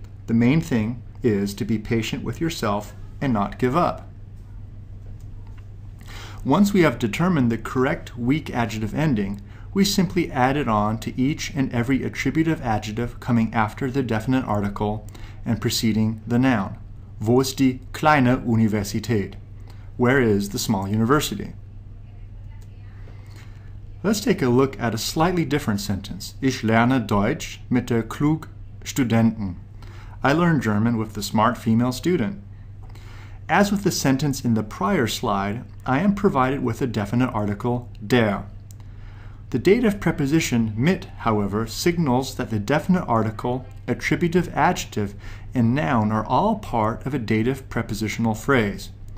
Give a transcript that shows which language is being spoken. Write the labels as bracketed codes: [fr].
[en] The main thing is to be patient with yourself and not give up. Once we have determined the correct weak adjective ending, we simply add it on to each and every attributive adjective coming after the definite article and preceding the noun. [de] Wo ist die kleine Universität? [en] Where is the small university? Let's take a look at a slightly different sentence. [de] Ich lerne Deutsch mit der klug Studenten. [en] I learned German with the smart female student. As with the sentence in the prior slide, I am provided with a definite article, der. The dative preposition mit, however, signals that the definite article, attributive adjective, and noun are all part of a dative prepositional phrase.